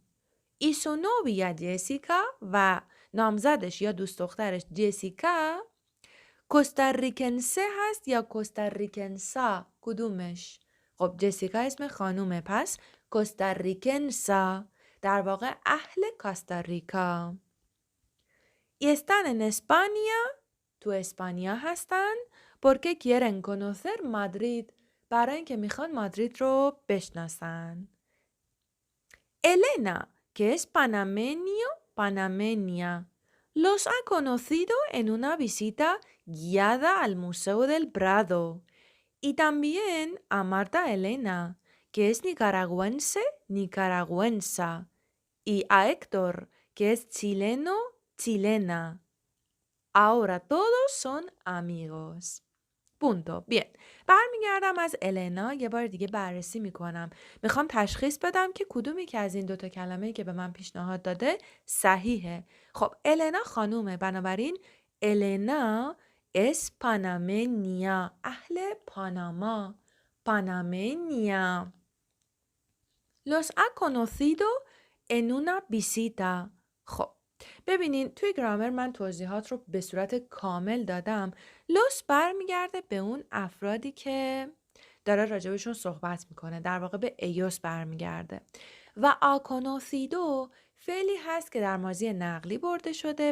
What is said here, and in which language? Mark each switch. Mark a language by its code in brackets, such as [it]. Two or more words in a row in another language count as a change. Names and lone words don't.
[fa] ایسو نوویا جسیکا و نامزدش یا دوست دخترش جسیکا کوستاریکنسه هست یا کوستاریکنسا؟ کدومش؟ خب جسیکا اسم خانومه پس کوستاریکنسا در واقع اهل کاستاریکا. [es] están en España [fa] تو اسپانیا هستن [es] porque quieren conocer Madrid [fa] برای اینکه میخوان مادرید رو بشناسن. [es] Elena que es panameño, panameña, los ha conocido en una visita guiada al Museo del Prado. Y también a Marta Elena, que es nicaragüense, nicaragüensa. Y a Héctor, que es chileno, chilena. Ahora todos son amigos. پونتو. Bien. [fa] برمیگردم از النا یه بار دیگه بررسی میکنم. میخوام تشخیص بدم که کدومی که از این 2 تا کلمه‌ای که به من پیشنهاد داده صحیحه. خب النا خانومه بنابراین النا [es] es panameña [fa] اهل پاناما. [es] panameña. Los ha conocido en una visita. [fa] خب ببینین توی گرامر من توضیحات رو به صورت کامل دادم. لوس برمیگرده به اون افرادی که داره راجبشون صحبت میکنه. در واقع به ایوس برمیگرده. و آکونوسیدو فعلی هست که در ماضی نقلی برده شده.